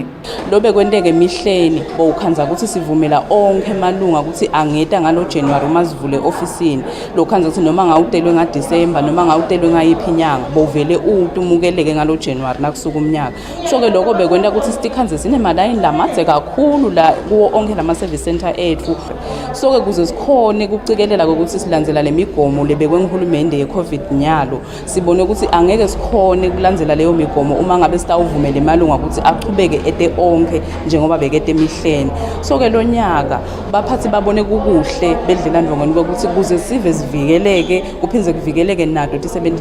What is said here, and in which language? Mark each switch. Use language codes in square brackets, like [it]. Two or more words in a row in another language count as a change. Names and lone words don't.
[ss] Lobe kwenteke emihleni bowukhanza ukuthi sivumela onke emalunga ukuthi angeta ngalo January uma sivule ofisini lokhanza ukuthi noma ngawutelwe ngaDisemba noma ngawutelwe ngayiphi inyanga bowuvele umukeleke ngalo January nakusuka umnyaka. So ke lokho bekwenta ukuthi stikhanze sinemalini lamadze kakhulu la kuwo onke lama [en] service center [ss] ethu. So ke kuze sikhone ukucikelela ukuthi silandzela lemigomo lebekwe nguhulumende ye-COVID nyalo sibone ukuthi angeke sikhone kulandzela leyo migomo uma ngabe sitawuvumela emalunga ukuthi achubeke ete onke njengoba bekete emihleni. So ke lo nyaka baphathi babone kukuhle bedlela ndvongeni ukuthi kuze sive sivikeleke kuphindze kuvikeleke nato tisebenti